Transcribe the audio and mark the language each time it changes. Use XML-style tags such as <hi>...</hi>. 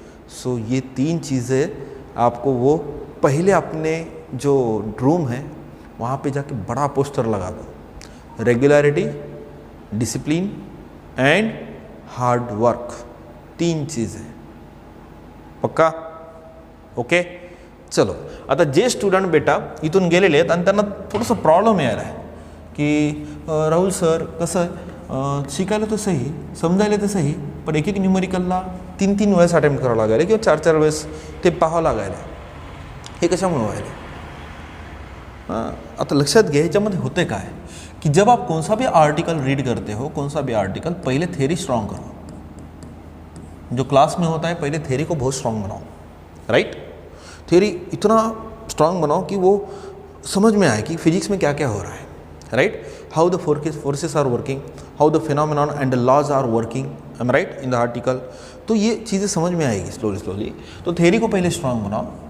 <hi>सो ये 3 चीज़ें आपको वो पहले अपने जो रूम है वहाँ पे जाके बड़ा पोस्टर लगा दो.</hi> <en>Regularity, discipline and hard work.</en> <hi>3 चीज़ें. पक्का. ओके.</hi> <mr>चलो आता जे स्टुडंट बेटा इथून गेलेले आहेत आणि त्यांना थोडंसं प्रॉब्लेम यायला आहे की राहुल सर कसं शिकायला तर सही, समजायला तर सही, पण एक न्यूमेरिकलला 3-3 वेळेस अटेम्प्ट करावं लागायला किंवा 4-4 वेळेस ते पाहावं लागायला. हे कशामुळे व्हायला. आता लक्षात घे, ह्याच्यामध्ये होते काय</mr> <hi>कि जब आप कौन सा भी आर्टिकल रीड करते हो, कौन सा भी आर्टिकल, पहले थ्योरी स्ट्रांग करो. जो क्लास में होता है पहले थ्योरी को बहुत स्ट्रांग बनाओ. राइट. थ्योरी इतना स्ट्रांग बनाओ कि वो समझ में आए कि फिजिक्स में क्या क्या हो रहा है. Right.</hi> <en>How the forces are working, how the phenomenon and the laws are working. I am right. In the article.</en> <hi>तो ये चीज़ें समझ में आएगी स्लोली. तो थ्योरी को पहले स्ट्रांग बनाओ.</hi>